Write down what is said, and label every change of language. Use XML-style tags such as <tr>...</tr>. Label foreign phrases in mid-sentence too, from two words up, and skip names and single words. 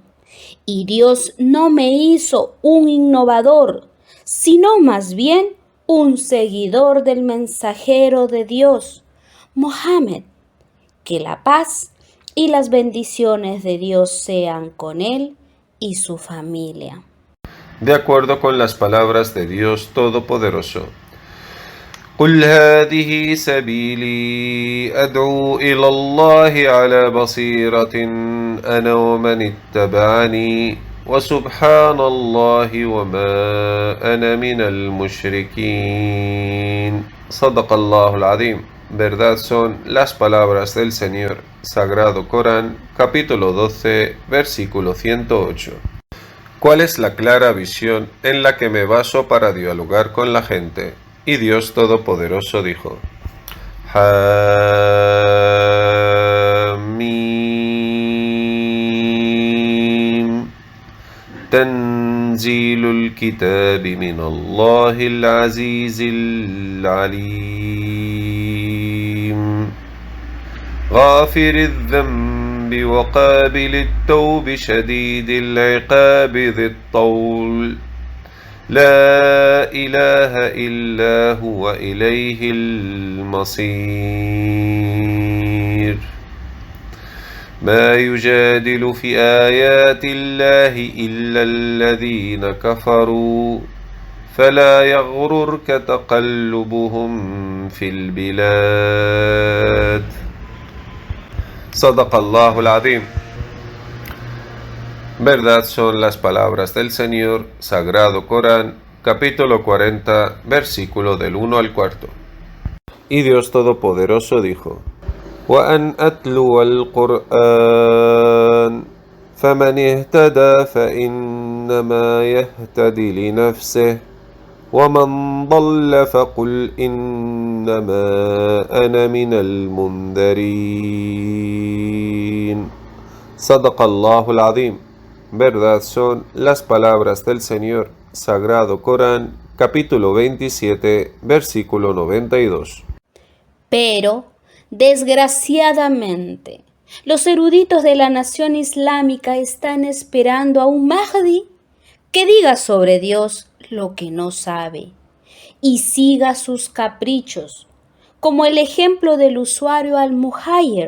<es>Y Dios no me hizo un innovador, sino más bien un seguidor del mensajero de Dios, Mohammed. Que la paz y las bendiciones de Dios sean con él y su familia. De acuerdo con las palabras de Dios Todopoderoso.</es> <ar>قل هذه سبيلي أدعو إلى الله على بصيرة أنا ومن اتبعني وسبحان الله وما أنا من المشركين صدق الله العظيم.</ar> <es>Verdad son las palabras del Señor, Sagrado Corán, capítulo 12, versículo 108. ¿Cuál es la clara visión en la que me baso para dialogar con la gente? Y Dios Todopoderoso dijo:</es> <ar>حم تنزيل الكتاب من الله العزيز العليم غافر الذنب وقابل التوب شديد العقاب ذي الطول لا إله إلا هو إليه المصير ما يجادل في آيات الله إلا الذين كفروا فلا يغررك تقلبهم في البلاد صدق الله العظيم.</ar> <es>Verdad son las palabras del Señor, Sagrado Corán, capítulo 40, versículo del 1 al 4. Y Dios Todopoderoso dijo:</es> <ar>وَأَنْ أَتْلُوَ الْقُرْآنَ فَمَنِ اهْتَدَى فَإِنَّمَا يَهْتَدِي لِنَفْسِهِ وَمَنْ ضَلَّ فَقُلْ إِنَّمَا أَنَا مِنَ الْمُنذَرِينَ صدق الله العظيم.</ar> <es>Verdad son las palabras del Señor, Sagrado Corán, capítulo 27, versículo 92. Pero, desgraciadamente, los eruditos de la nación islámica están esperando a un Mahdi que diga sobre Dios lo que no sabe y siga sus caprichos, como el ejemplo del usuario al-Muhayyer.</es>